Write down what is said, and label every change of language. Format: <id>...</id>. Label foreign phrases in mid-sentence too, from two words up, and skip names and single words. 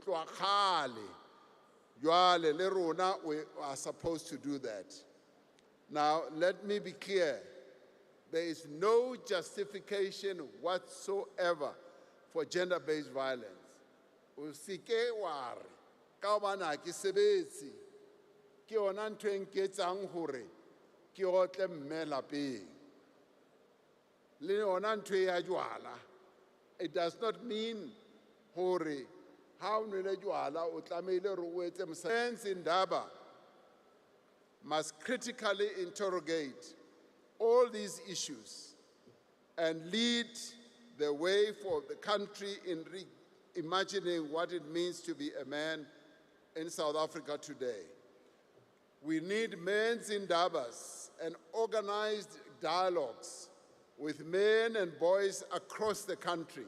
<en>We are supposed to do that. Now, let me be clear. There is no justification whatsoever for gender-based violence.</en> <st>Usike ware, ka hobane ke sebetse, ke yona ntho e nketsang hore ke otle mme lapeng. Le yona ntho ya jwala.</st> <en>It does not mean</en> <st>hore ha o nwele jwala o tlamehile hore o etse mosebetsi.</st> <en>Indaba must critically interrogate all these issues and lead the way for the country in imagining what it means to be a man in South Africa today. We need men's indabas and organized dialogues with men and boys across the country.</en>